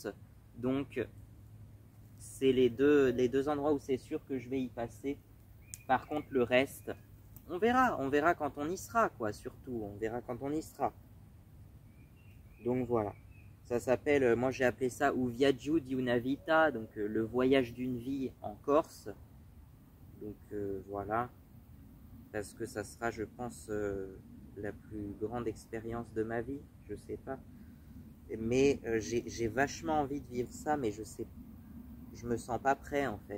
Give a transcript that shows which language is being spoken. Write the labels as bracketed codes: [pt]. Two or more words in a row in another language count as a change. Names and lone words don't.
[fr] Donc, c'est les deux endroits où c'est sûr que je vais y passer. Par contre, le reste, on verra quand on y sera, quoi, surtout, on verra quand on y sera. Donc voilà, ça s'appelle, moi j'ai appelé ça Un viaggio di una vita, donc le voyage d'une vie en Corse. Donc voilà, parce que ça sera, je pense, la plus grande expérience de ma vie, je sais pas. Mais j'ai vachement envie de vivre ça, mais je me sens pas prêt en fait.